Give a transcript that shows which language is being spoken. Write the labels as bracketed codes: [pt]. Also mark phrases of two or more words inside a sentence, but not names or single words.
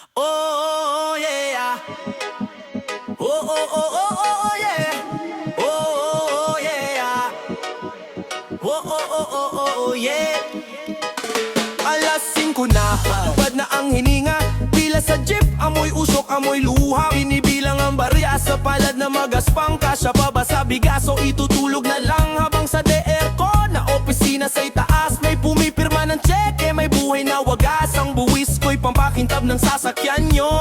[en] oh, yeah. Oh, oh, oh, oh, oh, yeah. Oh, yeah. Oh, oh, oh, oh, oh, yeah. [tl] Alas 5 na, tupad na ang hininga. Pila sa jeep, amoy usok, amoy luha. Binibilang ang barya sa palad na magaspang. Kasya pa ba sa bigaso, itutulog na lang. Habang sa DR ko, na opisina sa itaas. May pumipirma ng cheque, may buhay na wagas. Ang buwis ko'y pampakintab ng sasakyan nyo.